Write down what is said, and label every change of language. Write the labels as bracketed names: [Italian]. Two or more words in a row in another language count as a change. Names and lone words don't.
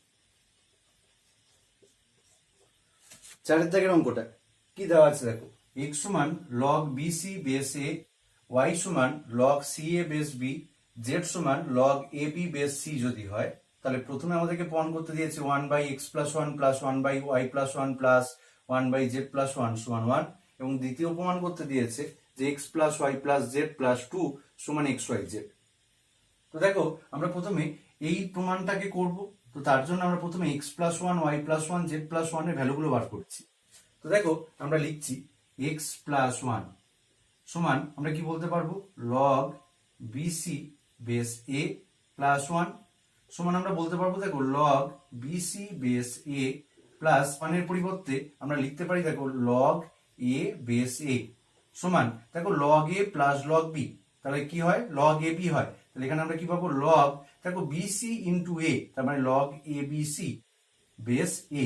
[Bangla] চারের দাগের অঙ্কটা কি দেওয়া আছে দেখো x সমান log bc বেস a, y সমান log ca বেস b, z সমান log ab বেস c যদি হয় তাহলে প্রথমে আমাদেরকে প্রমাণ করতে দিয়েছে [English] 1/x plus 1 plus 1/ [Bangla] y plus 1 plus 1/z plus 1 সমান 1 এবং দ্বিতীয় প্রমাণ করতে দিয়েছে যে [English] x plus y plus z plus 2 [Bangla] সমান xyz। তো দেখো আমরা প্রথমে এই প্রমাণটাকে করব, তো তার জন্য আমরা প্রথমে [English] x plus 1 y plus 1 z plus 1 [Bangla] এর ভ্যালুগুলো বার করছি। তো দেখো আমরা লিখছি [English] x plus 1 [Bangla] সমান আমরা কি বলতে পারবো log bc বেস a plus 1 সমান আমরা বলতে পারবো দেখো log bc বেস a প্লাস 1 এর পরিবর্তে আমরা লিখতে পারি দেখো log a বেস a সমান দেখো log a প্লাস log b, তাহলে কি হয় log ab হয়, তাহলে এখানে আমরা কি পাবো log দেখো bc ইন্টু a, তার মানে log abc বেস a।